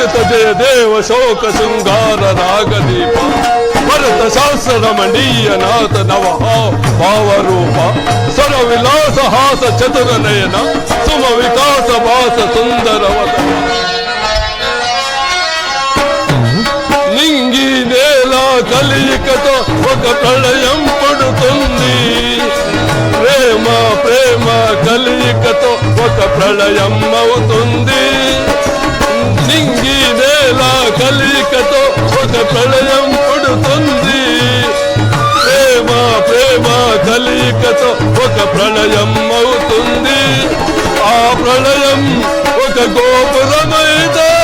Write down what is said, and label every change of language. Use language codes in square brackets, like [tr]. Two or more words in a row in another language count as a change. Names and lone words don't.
[kn] ಜಯ ದೇವ ಶೋಕ ಶೃಂಗಾರ ರಾಗದೀಪ ಭರತ ಶಾಸ್ತ್ರ ರಮಣೀಯ ನಾಥ ನವ ಭಾವರೂಪ ಸ್ವರ ವಿಲಾಸ ಹಾಸ ಚತುರ ನಯನ ಸುಮ ವಿಕಾಸ ಭಾಸ ಸುಂದರವತ [te] నింగి నేల కలియికతో ఒక ప్రళయం పడుతుంది ప్రేమ ప్రేమ కలియికతో ఒక ప్రళయం అవుతుంది నింగి నేల కలియికతో ఒక ప్రళయం పడుతుంది ప్రేమ ప్రేమ కలియికతో ఒక ప్రళయం అవుతుంది ఆ ప్రళయం ఒక గోపురమైతే